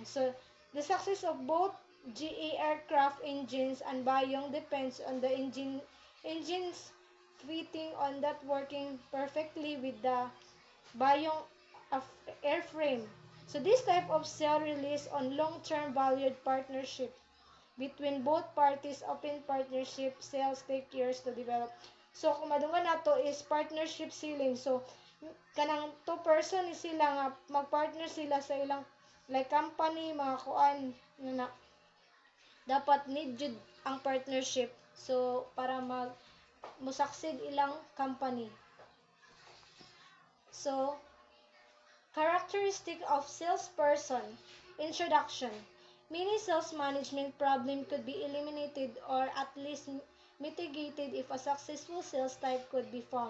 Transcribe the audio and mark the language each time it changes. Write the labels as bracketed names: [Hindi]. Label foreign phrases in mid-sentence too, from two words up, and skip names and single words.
[English] So the success of both GE aircraft engines and Bayong depends on the engines fitting on that working perfectly with the Bayong airframe. So this type of sale relies on long-term valued partnership between both parties. Open partnership sales take years to develop. [Cebuano] So kung madungan nato is [English] partnership selling. [Cebuano] So kanang [English] two person [Cebuano] is sila nga magpartner sila sa ilang like company mga kuan na dapat need jud ang partnership. So para mo succeed ilang company. [English] So characteristic of salesperson. Introduction. Many sales management problem could be eliminated or at least mitigated if a successful sales type could be found.